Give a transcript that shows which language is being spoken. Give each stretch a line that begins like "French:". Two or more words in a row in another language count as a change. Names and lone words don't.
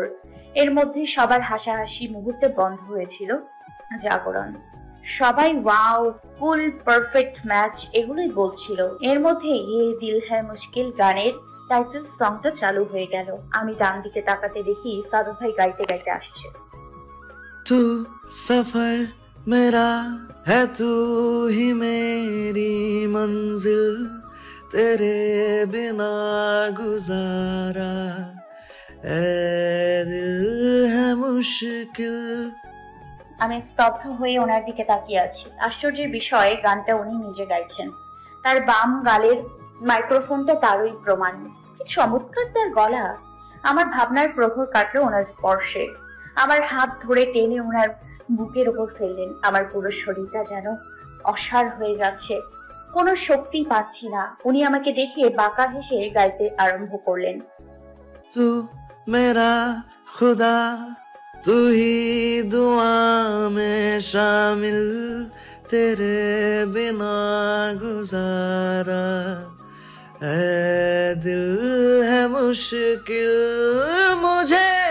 Bangla: এর মধ্যে সবার হাসাহাসি মুহূর্তে বন্ধ হয়েছিল। জাগরণ। সবাই ওয়াও,
English: full perfect match
Bangla: এগুলোই বলছিল। এর মধ্যে ইয়ে দিল হ্যায় মুশকিল গানের
English: title song
Bangla: চালু হয়ে গেল। আমি ডান দিকে তাকাতে দেখি সাদত ভাই গাইতে গাইতে আসছে।
Hindi: तू सफर मेरा है, तू ही मेरी मंजिल, तेरे बिना गुजारा ए दिल है मुश्किल।
Bangla: আমি স্তব্ধ হয়ে ওনার দিকে তাকিয়ে আছি। আশ্চর্যের বিষয়, গানটা উনি নিজে গাইছেন। তার বাম গালের মাইক্রোফোনটা তারই প্রমাণ। কি চমৎকার তার গলা! আমার ভাবনার প্রহর কাটলো ওনার স্পর্শে। আমার হাত ধরে টেনে ওনার বুকের উপর ফেললেন। আমার পুরো শরীরটা যেন অসাড় হয়ে যাচ্ছে, কোনো শক্তি পাচ্ছি না। উনি আমাকে দেখে বাঁকা হেসে গাইতে আরম্ভ করলেন।
Hindi: तू मेरा खुदा, तू ही दुआ में शामिल, तेरे बिना गुजारा ऐ दिल है मुश्किल, मुझे